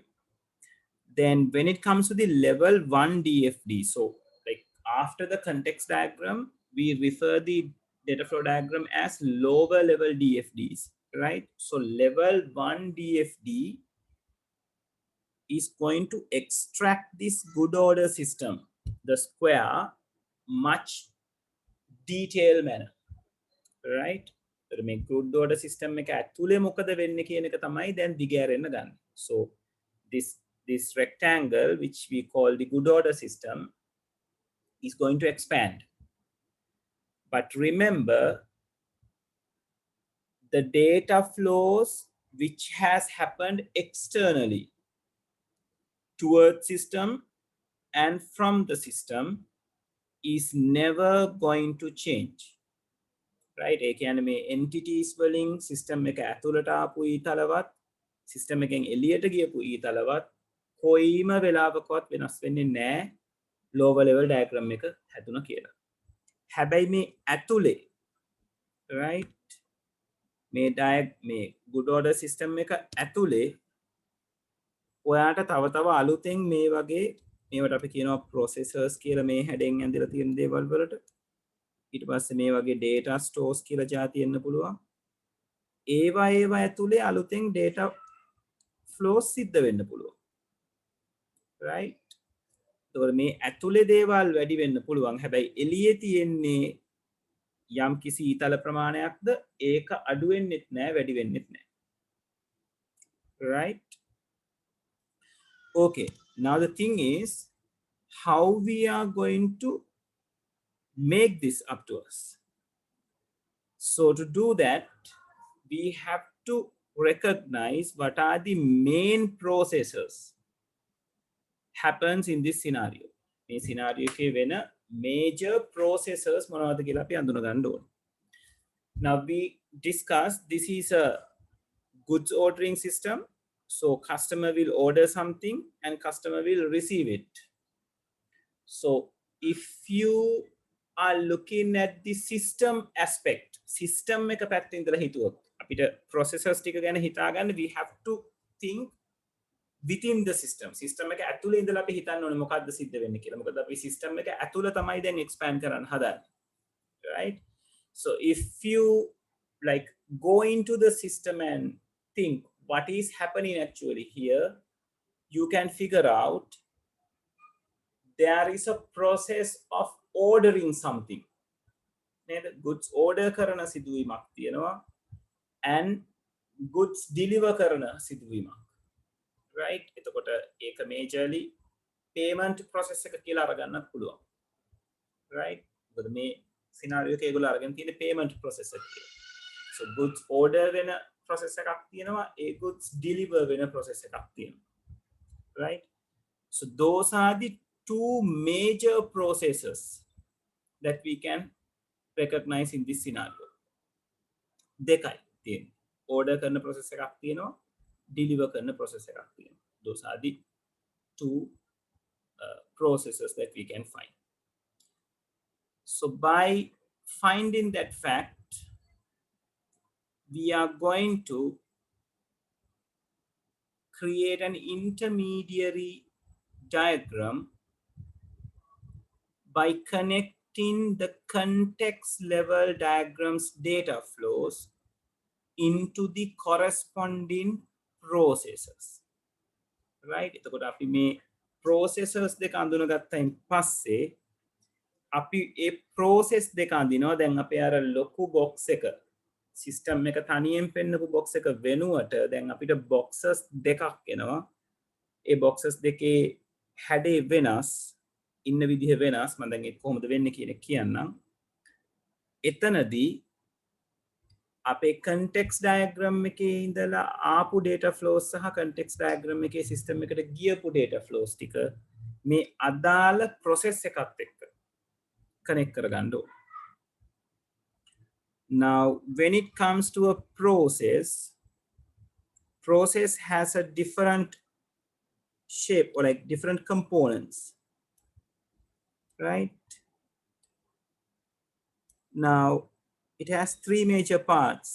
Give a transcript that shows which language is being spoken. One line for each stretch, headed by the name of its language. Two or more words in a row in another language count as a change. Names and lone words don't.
English: Then when it comes to the level 1 DFD, so like after the context diagram, we refer the data flow diagram as lower level DFDs, right? So level 1 DFD is going to extract this good order system, the square, much detailed manner, right?
Sinhala: මේ
English: good order system
Sinhala: එක ඇතුලේ මොකද වෙන්නේ කියන එක තමයි දැන් දිගෑරෙන්න ගන්න.
English: So this rectangle, which we call the good order system, is going to expand. But remember, the data flows which has happened externally towards system and from the system is never going to change. Right?
Sinhala: ඒ කියන්නේ මේ entities වලින් system එක ඇතුළට ආපු ඊතලවත් system එකෙන් එළියට ගියපු ඊතලවත් කොයිම වෙලාවකවත් වෙනස් වෙන්නේ නැහැ
English: lower level diagram
Sinhala: එක හැදුණා කියලා. හැබැයි මේ ඇතුලේ right මේ
English: good order system
Sinhala: එක ඇතුලේ ඔයාට තව අලුතෙන් මේ වගේ මේවට අපි කියනවා processors කියලා මේ හැඩෙන් ඇඳලා තියෙන දේවල් වලට ඊට පස්සේ මේ වගේ
English: data stores
Sinhala: කියලා જાති එන්න පුළුවන්. ඒවා ඇතුලේ අලුතෙන්
English: data flows
Sinhala: සිද්ධ වෙන්න පුළුවන්.
English: right?
Sinhala: එතකොට මේ ඇතුලේ දේවල් වැඩි වෙන්න පුළුවන්. හැබැයි එළියේ තියෙන්නේ යම් කිසි ඊතල ප්‍රමාණයක්ද ඒක අඩු වෙන්නෙත් නැහැ වැඩි වෙන්නෙත් නැහැ.
English: right? Okay, now the thing is how we are going to make this up to us. So to do that, we have to recognize what are the main processes happens in this scenario.
Sinhala: මේ scenario එකේ වෙන
English: major processes
Sinhala: මොනවද කියලා අපි අඳුන ගන්න ඕනේ.
English: Now we discussed this is a goods ordering system. So customer will order something and customer will receive it. So if you are looking at the system aspect,
Sinhala: system එක පැත්තෙන් ඉඳලා හිතුවොත් අපිට processors ටික ගැන හිතා ගන්න
English: we have to think within the system.
Sinhala: System එක ඇතුලේ ඉඳලා අපි හිතන්න ඕනේ මොකක්ද සිද්ධ වෙන්නේ කියලා. මොකද අපි system එක ඇතුල තමයි දැන් expand කරන්න හදන්නේ.
English: Right? So if you like go into the system and think what is happening actually here, you can figure out there is a process of ordering something. The goods order
Sinhala: කරන සිදුවීමක් තියෙනවා
English: and goods deliver
Sinhala: කරන සිදුවීමක්. right? එතකොට ඒක majorly
English: payment process
Sinhala: එක කියලා අරගන්නත් පුළුවන්. right? මොකද මේ scenario එක ඒගොල්ලෝ අරගෙන තියෙන
English: payment process
Sinhala: එක කියලා.
English: So goods order
Sinhala: වෙන process එකක් තියෙනවා, ඒ
English: goods deliver
Sinhala: වෙන process එකක් තියෙනවා.
English: Right? So those are the two major processes that we can recognize in this scenario.
Sinhala: දෙකයි තියෙන්නේ. Order කරන process එකක් තියෙනවා, deliver කරන process එකක් තියෙනවා.
English: Those are the two processes that we can find. So by finding that fact, we are going to create an intermediary diagram by connecting the context level diagrams data flows into the corresponding processes. Right?
Sinhala: එතකොට අපි මේ processes දෙක අඳුනගත්තයින් පස්සේ අපි ඒ process දෙක අඳිනවා. දැන් අපේ අර ලොකු box එක system එක තනියෙන් පෙන්නපු box එක වෙනුවට දැන් අපිට boxes දෙකක් එනවා. ඒ boxes දෙකේ හැඩේ වෙනස්, ඉන්න විදිහ වෙනස්. මම දැන් ඒක කොහොමද වෙන්නේ කියන එක කියන්නම්. එතනදී අපේ
English: context diagram
Sinhala: එකේ ඉඳලා ආපු
English: data flows
Sinhala: සහ
English: context diagram
Sinhala: එකේ system එකට ගියපු
English: data flows
Sinhala: ටික මේ අදාළ process එකත් එක්ක connect කරගන්න ඕනේ.
English: Now when it comes to a process has a different shape or like different components, right? Now it has three major parts.